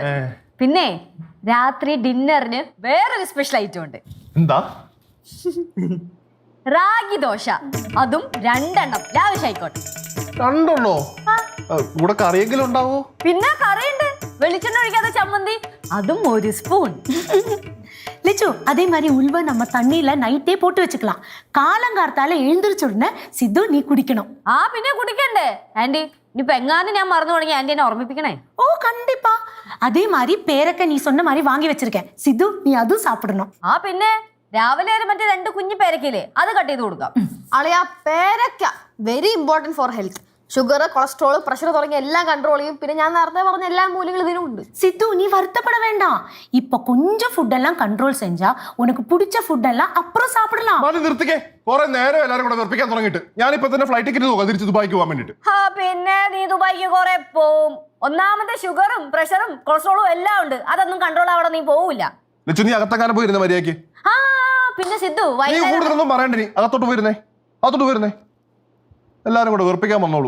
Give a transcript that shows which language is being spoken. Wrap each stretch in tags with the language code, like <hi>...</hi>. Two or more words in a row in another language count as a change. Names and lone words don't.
<ml>പിന്നെ രാത്രി ഡിന്നറിന് വേറൊരു സ്പെഷ്യൽ ഐറ്റം ഉണ്ട്. എന്താ? റാഗി ദോശ, അതും 2 എണ്ണം ലാവിഷായിക്കോട്ടെ. 2 എണ്ണോ? കൂടെ കറിയെങ്കിലും ഉണ്ടാവോ? പിന്നെ കറിയുണ്ട്, വെളിച്ചെണ്ണ ഒഴിക്കാത്ത ചമ്മന്തി, അതും 1 സ്പൂൺ.</ml> <ta>லிச்சு அதே மாதிரி உள்வ நம்ம தண்ணியில நைட்டே போட்டு வச்சுக்கலாம். காலங்கார்த்தால எழுந்திரிச்ச உடனே சித்து நீ குடிக்கணும்.</ta> <ml>പിന്നെ കുടിക്കണ്ടേ ആന്റി? ഇനിയിപ്പോ എങ്ങാനും ഞാൻ മറന്നു തുടങ്ങി ആന്റി എന്നെ ഓർമ്മിപ്പിക്കണേ.</ml> <ta>ஓ கண்டிப்பா. அதே மாதிரி பேரக்க நீ சொன்ன மாதிரி வாங்கி வச்சிருக்கேன். சித்து நீ அதுவும் சாப்பிடணும்.</ta> <ml>പിന്നെ രാവിലെ മറ്റേ 2 കുഞ്ഞു പേരക്കയില്ലേ, അത് കട്ട് ചെയ്ത് കൊടുക്കാം. അളിയ, പേരക്ക</ml> <en>very important for health.</en> <ml>ഷുഗർ, കൊളസ്ട്രോൾ, പ്രഷർ തുടങ്ങിയ എല്ലാം കൺട്രോൾ ചെയ്യും. പിന്നെ ഞാൻ നേരത്തെ പറഞ്ഞ എല്ലാ മൂല്യങ്ങളും ഇതിനുണ്ട്.</ml> <ta>சித்து நீ வருத்தப்பட வேண்டாம். இப்ப கொஞ்சம் ஃபுட் எல்லாம் கண்ட்ரோல் செஞ்சா உனக்கு பிடிச்ச ஃபுட் எல்லாம் அப்புறம் சாப்பிடலாம்.</ta> <ml>നിർത്തിക്കേ. കുറെ നേരം എല്ലാരും കൂടെ വെറുപ്പിക്കാൻ തുടങ്ങിയിട്ട് ഞാനിപ്പോ തന്നെ ഫ്ലൈറ്റ് ടിക്കറ്റ് നോക്കാം തിരിച്ച് ദുബായിക്ക് പോകാൻ വേണ്ടിട്ട്. പിന്നെ നീ ദുബായിക്ക് കുറെ പോവും. ഒന്നാമത്തെ ഷുഗറും പ്രഷറും കൊളസ്ട്രോളും എല്ലാം ഉണ്ട്. അതൊന്നും കൺട്രോൾ ആവണം, നീ പോവില്ല. ലച്ചു, നീ അകത്തെങ്ങാനും പോയിരുന്ന മര്യാദക്ക്. പിന്നെ സിദ്ധു, നീ കൂടുതലൊന്നും പറയണ്ട. നീ അകത്തോട്ട് പോയിരുന്നേ. എല്ലാരും കൂടെ വെറുപ്പിക്കാൻ വന്നോളൂ.</ml>